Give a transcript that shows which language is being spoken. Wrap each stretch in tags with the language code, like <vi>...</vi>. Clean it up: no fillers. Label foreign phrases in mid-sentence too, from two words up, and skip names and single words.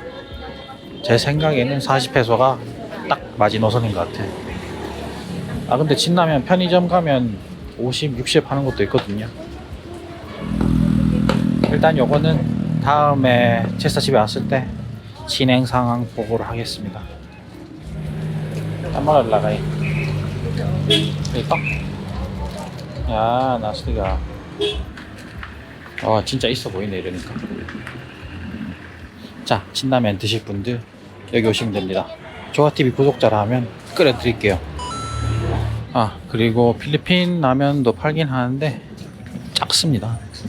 <ko>제 생각에는 40페소가 딱 마지노선인 것 같아. 아 근데 진라면 편의점 가면 50, 60 하는 것도 있거든요. 일단 요거는 다음에 제사 집에 왔을 때 진행 상황 보고를 하겠습니다.</ko> <tl>Tama lagay. Ito.</tl> <ko>야, 나스티가. 진짜 있어 보이네 이러니까. 자, 진라면 드실 분들 여기 오시면 됩니다. 조아TV 구독자라 하면 끓여드릴게요. 아, 그리고 필리핀 라면도 팔긴 하는데 작습니다.</ko>